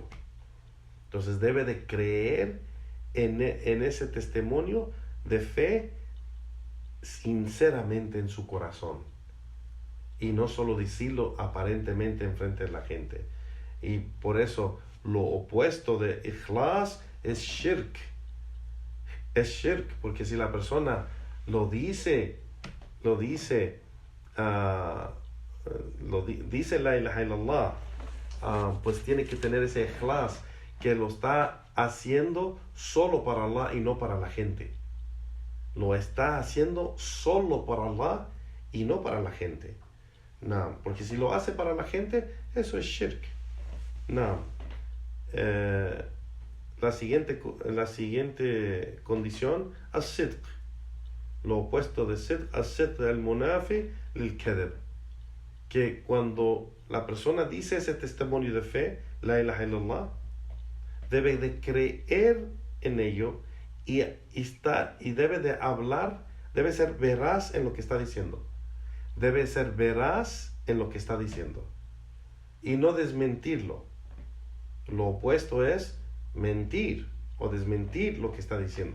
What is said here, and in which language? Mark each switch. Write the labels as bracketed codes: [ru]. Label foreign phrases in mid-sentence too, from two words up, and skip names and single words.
[es] Entonces debe de creer en ese testimonio de fe sinceramente en su corazón, y no solo decirlo aparentemente enfrente de la gente. Y por eso lo opuesto de ikhlas es shirk. Es shirk, porque si la persona dice [ar] لا إله إلا الله, [es] pues tiene que tener ese ikhlas, que lo está haciendo solo para Allah y no para la gente. Lo está haciendo solo para Allah y no para la gente. No, porque si lo hace para la gente, eso es shirk. No. La siguiente condición, as-sidq. Lo opuesto de sidq, [ar] الصدق المنافي للكذب. [es] Que cuando la persona dice ese testimonio de fe, [ar] لا إله إلا الله, [es] debe de creer en ello y debe de hablar, debe ser veraz en lo que está diciendo. Debe ser veraz en lo que está diciendo y no desmentirlo. Lo opuesto es mentir o desmentir lo que está diciendo.